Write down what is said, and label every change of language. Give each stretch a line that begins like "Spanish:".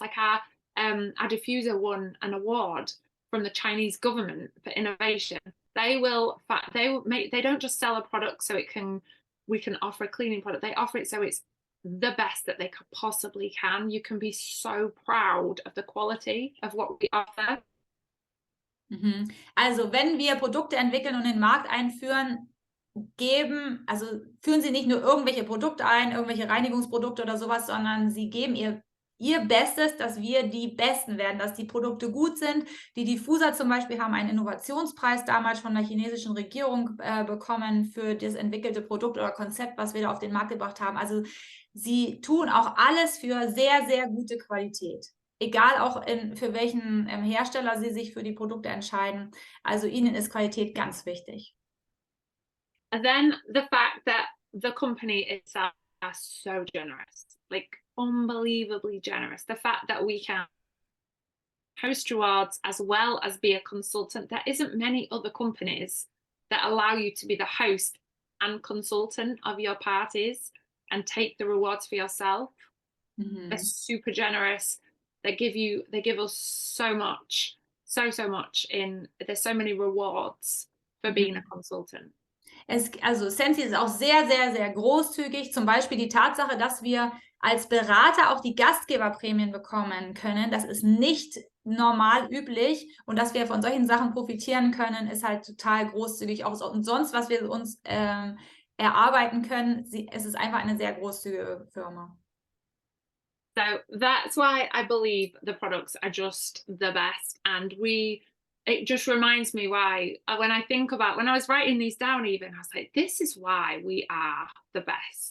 English: Like our diffuser won an award from the Chinese government for innovation. They don't just sell a product so we can offer a cleaning product. They offer it so it's the best that they could possibly can. You can be so proud of the quality of what we offer.
German: Also, wenn wir Produkte entwickeln und in den Markt einführen, führen sie nicht nur irgendwelche Produkte ein, irgendwelche Reinigungsprodukte oder sowas, sondern sie geben ihr Bestes, dass wir die Besten werden, dass die Produkte gut sind. Die Diffuser zum Beispiel haben einen Innovationspreis damals von der chinesischen Regierung bekommen für das entwickelte Produkt oder Konzept, was wir da auf den Markt gebracht haben. Also sie tun auch alles für sehr, sehr gute Qualität. Egal auch für welchen Hersteller sie sich für die Produkte entscheiden. Also ihnen ist Qualität ganz wichtig.
English: And then the fact that the company itself is so generous, like unbelievably generous. The fact that we can host rewards as well as be a consultant. There isn't many other companies that allow you to be the host and consultant of your parties and take the rewards for yourself. They're super generous. They give us so much, so much there's so many rewards for being a consultant.
German: Also Sensi ist auch sehr, sehr, sehr großzügig. Zum Beispiel die Tatsache, dass wir als Berater auch die Gastgeberprämien bekommen können. Das ist nicht normal üblich. Und dass wir von solchen Sachen profitieren können, ist halt total großzügig. Auch und sonst, was wir uns erarbeiten können, es ist einfach eine sehr großzügige Firma.
English: So that's why I believe the products are just the best. And it just reminds me why, when I think about when I was writing these down, even I was like, this is why we are the best.